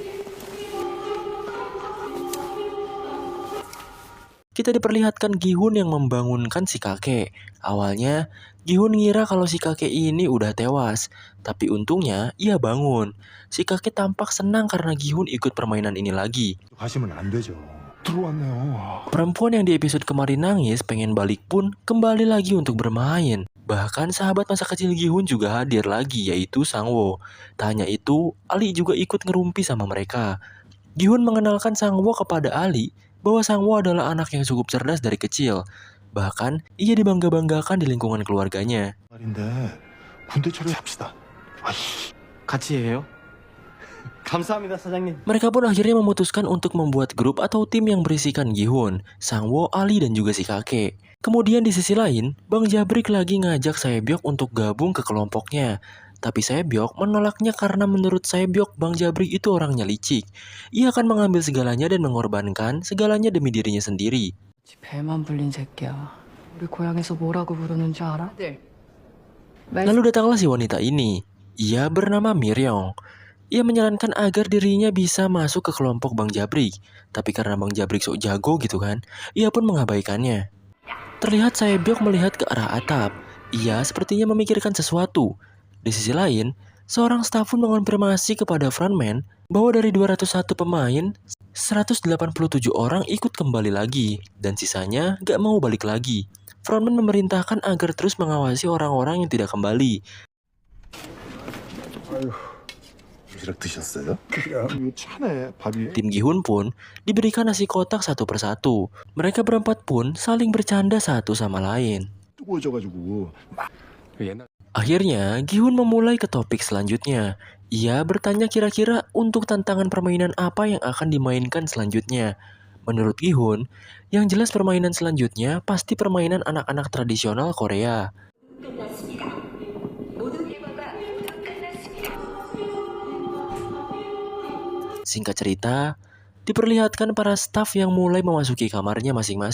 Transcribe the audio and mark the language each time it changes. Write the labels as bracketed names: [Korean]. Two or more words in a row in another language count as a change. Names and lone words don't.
[Indonesian] Kita diperlihatkan Gi-hun yang membangunkan si kakek. Awalnya, Gi-hun ngira kalau si kakek ini udah tewas. Tapi untungnya, ia bangun. Si kakek tampak senang karena Gi-hun ikut permainan ini lagi. [Korean] 가시면 안 되죠. 들어왔네요. [Indonesian] Perempuan yang di episode kemarin nangis pengen balik pun kembali lagi untuk bermain. Bahkan sahabat masa kecil Gi-hun juga hadir lagi yaitu Sang-woo. Tak hanya itu, Ali juga ikut ngerumpi sama mereka. Gi-hun mengenalkan Sang-woo kepada Ali bahwa Sang-woo adalah anak yang cukup cerdas dari kecil. Bahkan, ia dibangga-banggakan di lingkungan keluarganya. [Korean] 말인데 군대 처리합시다. 아이씨. 같이 해요? 감사합니다, 사장님. [Indonesian] Mereka pun akhirnya memutuskan untuk membuat grup atau tim yang berisikan Gi-hun, Sang-woo, Ali, dan juga si kakek. Kemudian di sisi lain, Bang Jabrik lagi ngajak Sae-byok untuk gabung ke kelompoknya. Tapi Sae-byok menolaknya karena menurut Sae-byok Bang Jabrik itu orangnya licik. Ia akan mengambil segalanya dan mengorbankan segalanya demi dirinya sendiri. [Korean] 배만 불린 새끼야. 우리 고향에서 뭐라고 부르는 줄 알아? [Indonesian] Lalu datanglah si wanita ini. Ia bernama Miryong. Ia menyarankan agar dirinya bisa masuk ke kelompok Bang Jabrik. Tapi karena Bang Jabrik sok jago gitu kan, ia pun mengabaikannya. Terlihat Sae-byok melihat ke arah atap. Ia sepertinya memikirkan sesuatu. Di sisi lain, seorang staf pun mengonfirmasi kepada frontman bahwa dari 201 pemain, 187 orang ikut kembali lagi, dan sisanya gak mau balik lagi. Frontman memerintahkan agar terus mengawasi orang-orang yang tidak kembali. [Korean] 도시락 드셨어요? 이 차네 밥이. [Indonesian] Tim Gi-hun pun diberikan nasi kotak satu persatu. Mereka berempat pun saling bercanda satu sama lain. [Korean] 뜨거워져가지고 막. [Indonesian] Akhirnya, Gi-hun memulai ke topik selanjutnya. Ia bertanya kira-kira untuk tantangan permainan apa yang akan dimainkan selanjutnya. Menurut Gi-hun, yang jelas permainan selanjutnya pasti permainan anak-anak tradisional Korea. Singkat cerita, diperlihatkan para staf yang mulai memasuki kamarnya masing-masing.